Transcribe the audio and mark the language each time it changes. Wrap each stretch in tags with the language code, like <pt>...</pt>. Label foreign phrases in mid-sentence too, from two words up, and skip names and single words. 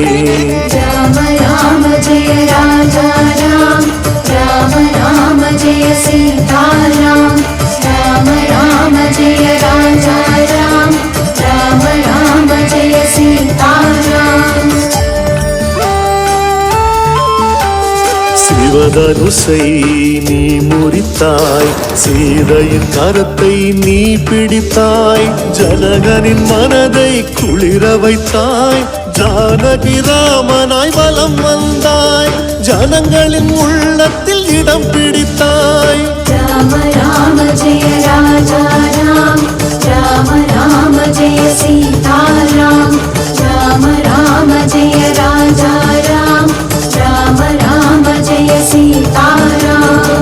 <hi>राम राम जय राजा राम राम राम जय सीता राम राम राम जय राजा राम राम राम जय सीता राम</hi> <ta>சிவதனுசை நீ முறித்தாய் சீதையின் கரத்தை நீ பிடித்தாய் ஜனகனின் மனதை குளிர வைத்தாய் ஜானகி ராமனாய் வலம் வந்தாய் ஜனங்களின் உள்ளத்தில் இடம் பிடித்தாய்</ta> <hi>राम राम जय राजा राम राम राम जय सीता राम राम राम जय राजा राम राम राम जय सीता राम</hi>